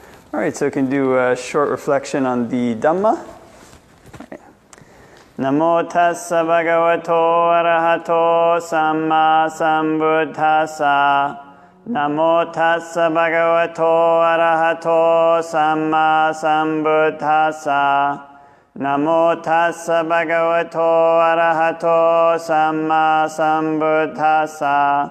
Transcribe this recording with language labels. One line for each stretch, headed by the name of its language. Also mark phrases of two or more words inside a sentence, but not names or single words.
English: All right, so we can do a short reflection on the Dhamma. Right.
Pali: Namo tassa bhagavato arahato samma sambuddhassa. Namo tassa bhagavato arahato samma sambuddhassa. Namo tassa bhagavato arahato samma sambuddhassa.